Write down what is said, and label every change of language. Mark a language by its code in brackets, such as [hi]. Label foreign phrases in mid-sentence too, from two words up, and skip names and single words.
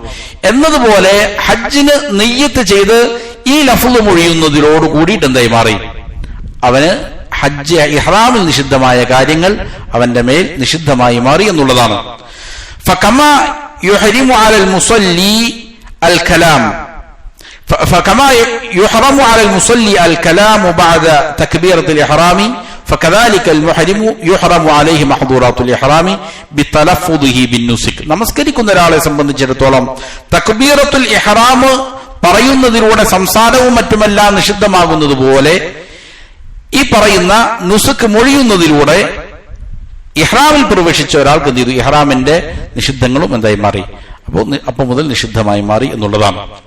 [ml] എന്നതുപോലെ ഹജ്ജിന് നിയ്യത്ത് ചെയ്ത് ഈ ലഫ്ള് മൊഴിയുന്നതിനോട് കൂടിയിട്ട് എന്തായി മാറി, അവന് ഹജ്ജ് ഇഹ്റാമിൽ നിഷിദ്ധമായ കാര്യങ്ങൾ അവന്റെ മേൽ നിഷിദ്ധമായി മാറി എന്നുള്ളതാണ്. [ar] فكما يحرم على المصلي الكلام فكما يحرم على المصلي الكلام بعد تكبيرة الإحرام فكذلك المحرم يحرم عليه محظورات الإحرام بتلفظه بالنسك. [ml] നമസ്കരിക്കുന്ന ഒരാളെ സംബന്ധിച്ചിടത്തോളം [ar] تكبيرة الإحرام [ml] പറയുന്നതിലൂടെ സംസാരവും മറ്റുമെല്ലാം നിഷിദ്ധമാകുന്നത് പോലെ ഈ പറയുന്ന നുസുക്ക് മൊഴിയുന്നതിലൂടെ ഇഹ്റാമിൽ പ്രവേശിച്ച ഒരാൾക്ക് എന്ത് ചെയ്തു, ഇഹ്റാമിന്റെ നിഷിദ്ധങ്ങളും എന്തായി മാറി, അപ്പോൾ മുതൽ നിഷിദ്ധമായി മാറി എന്നുള്ളതാണ്.